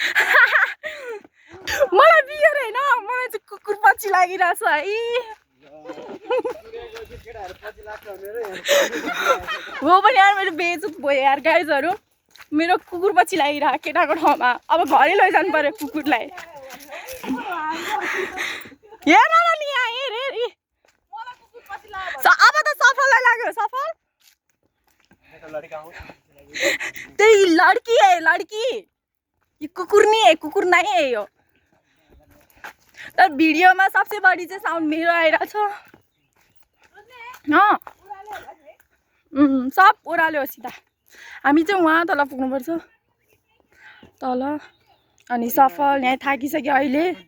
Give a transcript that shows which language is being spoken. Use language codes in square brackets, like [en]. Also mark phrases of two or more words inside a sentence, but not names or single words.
[ne] मलाई बियर हैन मलाई चाहिँ कुकुर पछि लागिरहेछ है हो पनि यार मेरो बेइज्जत भयो यार गाइजहरु मेरो कुकुर पछि लागिरह केटाको ठाउँमा अब घरै लैजानु पर्यो कुकुरलाई हेर न नि यहाँ हेर हेर मलाई कुकुर पछि लाग्यो अब त सफललाई लाग्यो सफल [hi] तेरी लड़की है लड़की ये कुकुर नहीं है कुकुर नहीं है [ne] यो तर भिडियोमा सबसे बढी चाहिँ साउन्ड मेरो आइरहेको छ सब ओह्राल्यो सिधा हामी चाहिँ वहाँ तल पुग्नुपर्छ तल अनि सफल यहाँ थाकिसक्यो अहिले